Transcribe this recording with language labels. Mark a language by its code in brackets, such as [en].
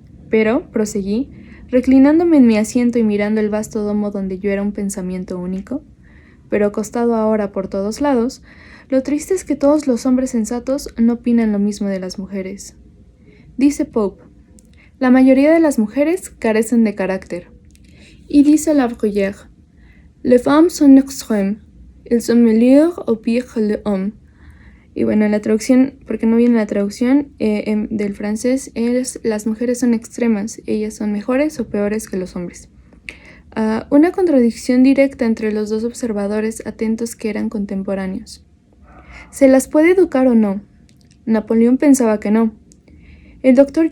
[es] Pero, proseguí, reclinándome en mi asiento y mirando el vasto domo donde yo era un pensamiento único, pero acostado ahora por todos lados, lo triste es que todos los hombres sensatos no opinan lo mismo de las mujeres. Dice Pope: la mayoría de las mujeres carecen de carácter. Y dice [fr] La Bruyère: les femmes sont extrêmes, elles sont meilleures au pire que les hommes. [es] Y bueno, la traducción, porque no viene la traducción del francés, es: las mujeres son extremas, ellas son mejores o peores que los hombres. Una contradicción directa entre los dos observadores atentos que eran contemporáneos. ¿Se las puede educar o no? Napoleón pensaba que no. El Dr.